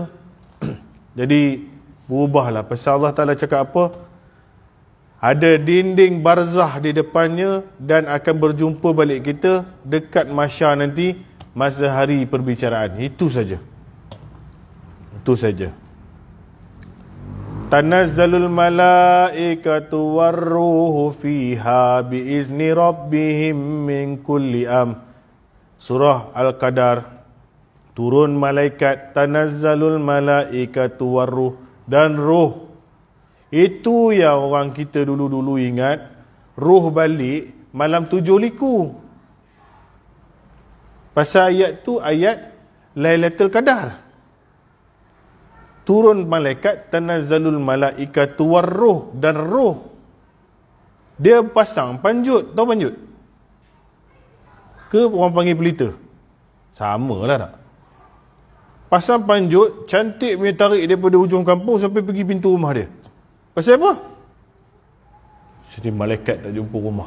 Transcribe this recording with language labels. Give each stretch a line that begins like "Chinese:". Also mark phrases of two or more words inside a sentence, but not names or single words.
Malay: Jadi berubahlah. Pasal Allah Ta'ala cakap apa? Ada dinding barzah di depannya dan akan berjumpa balik kita dekat mahsyar nanti, masa hari perbicaraan. Itu saja. Itu saja.
Arabic: تنزل الملائكة والروح فيها بإذن ربهم من كل Surah Al-Qadar.
Malay: Turun malaikat,
Arabic: تنزل الملائكة والروح,
Malay: dan roh. Itu yang orang kita dulu-dulu ingat, roh balik malam 7 liku. Pasal ayat tu ayat Lailatul Qadar. Turun malaikat,
Arabic: تنزل الملائكة والروح,
Malay: dan roh. Dia pasang panjut, tahu panjut? Ke orang panggil pelita? Sama lah tak? Pasang panjut, cantik punya tarik daripada ujung kampung sampai pergi pintu rumah dia. Pasal apa? Jadi malaikat tak jumpa rumah.